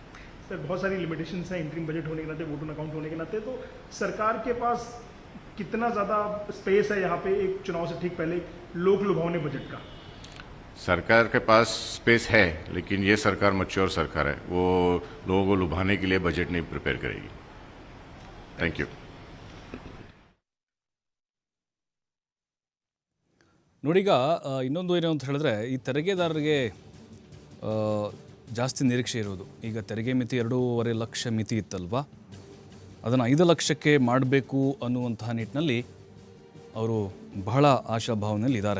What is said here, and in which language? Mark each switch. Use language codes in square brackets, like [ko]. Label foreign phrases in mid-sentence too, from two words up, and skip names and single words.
[hi] सर बहुत सारी लिमिटेशंस हैं [en] interim budget [hi] होने के नाते, [en] vote on account [hi] होने के नाते, तो सरकार के पास कितना ज़्यादा स्पेस है यहाँ पे एक चुनाव से ठीक पहले लोक लुभावने बजट का? सरकार के पास स्पेस है, लेकिन ये सरकार मैच्योर सरकार है, वो लोगों को लुभाने के लिए बजट नहीं प्रिपेयर करेगी. [en] thank you. [kn] ನೋಡೀಗ ಇನ್ನೊಂದು ಏನು ಅಂತ ಹೇಳಿದ್ರೆ, ಈ ತೆರಿಗೆದಾರರಿಗೆ ಜಾಸ್ತಿ ನಿರೀಕ್ಷೆ ಇರೋದು. ಈಗ ತೆರಿಗೆ ಮಿತಿ 2.5 ಲಕ್ಷ ಮಿತಿ ಇತ್ತಲ್ವಾ, ಅದನ್ನು 5 ಲಕ್ಷಕ್ಕೆ ಮಾಡಬೇಕು ಅನ್ನುವಂತಹ ನಿಟ್ಟಿನಲ್ಲಿ ಅವರು ಬಹಳ ಆಶಾಭಾವನೆಯಲ್ಲಿ ಇದ್ದಾರೆ.